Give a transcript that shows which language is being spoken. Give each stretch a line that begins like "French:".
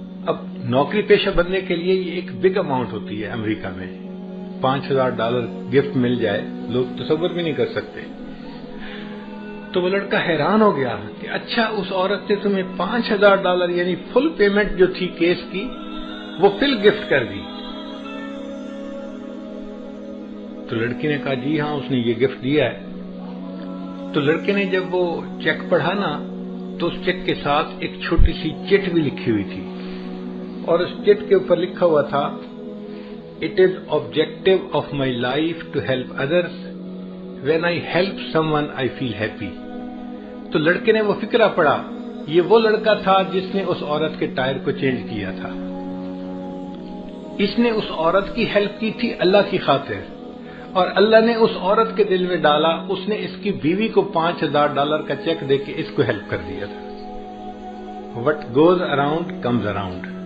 Urdu: اب نوکری پیشہ بننے کے لیے یہ ایک بگ اماؤنٹ ہوتی ہے امریکہ میں، $5,000 گفٹ مل جائے لوگ تصور بھی نہیں کر سکتے۔ تو وہ لڑکا حیران ہو گیا کہ اچھا اس عورت نے تمہیں $5,000 یعنی فل پیمنٹ جو تھی کیس کی وہ فل گفٹ کر دی۔ تو لڑکی نے کہا جی ہاں اس نے یہ گفٹ دیا ہے۔ تو لڑکے نے جب وہ چیک پڑھا نا تو اس چیک کے ساتھ ایک چھوٹی سی چٹ بھی لکھی ہوئی تھی، اور اس چٹ کے اوپر لکھا ہوا تھا
English: "It is objective of my life to help others. When I help someone I feel happy."
Urdu: تو لڑکے نے وہ فقرہ پڑھا، یہ وہ لڑکا تھا جس نے اس عورت کے ٹائر کو چینج کیا تھا، اس نے اس عورت کی ہیلپ کی تھی اللہ کی خاطر، اور اللہ نے اس عورت کے دل میں ڈالا، اس نے اس کی بیوی کو $5000 کا چیک دے کے اس کو ہیلپ کر دیا تھا۔
English: What goes around comes around۔